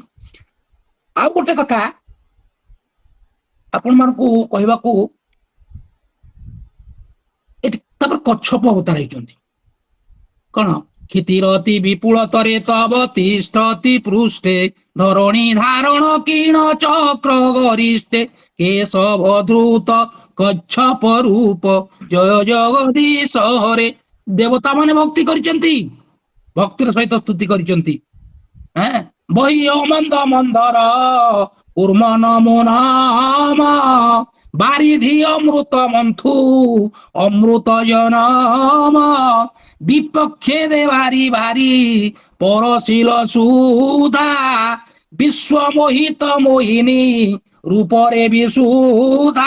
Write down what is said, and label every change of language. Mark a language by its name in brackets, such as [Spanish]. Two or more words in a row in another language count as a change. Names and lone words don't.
[Odia] ଆ ଗୋଟେ କଥା ଆପଣ ମାନ କୁ କହିବା କୁ ଏଠି ତବ କଚ୍ଛପ ଅବତାର ହେଉଛନ୍ତି [Sanskrit] कोन क्षितिरति विपुल तरे तब तिष्ठति पृष्ठे धरणी धारण किण चक्र गरिष्ठे केशव धृत କଚ୍ଛପ ରୂପ ଜୟ ଜଗଦୀଶ ହରେ। [Odia] ଦେବତା ମାନେ ଭକ୍ତି କରିଛନ୍ତି, ଭକ୍ତିର ସହିତ ସ୍ତୁତି କରିଛନ୍ତି। ବହି ମନ୍ଦ ମନ୍ଦର କୁର୍ମ ନମୋ ନାମ, ବାରିଧି ଅମୃତ ମନ୍ଥୁ ଅମୃତ ଜନମ, ବିପକ୍ଷେ ଦେ ଭାରି ଭାରି ପରଶିଲ ସୁଧା, ବିଶ୍ୱ ମୋହିତ ମୋହିନୀ ରୂପରେ ବିସୁଧା।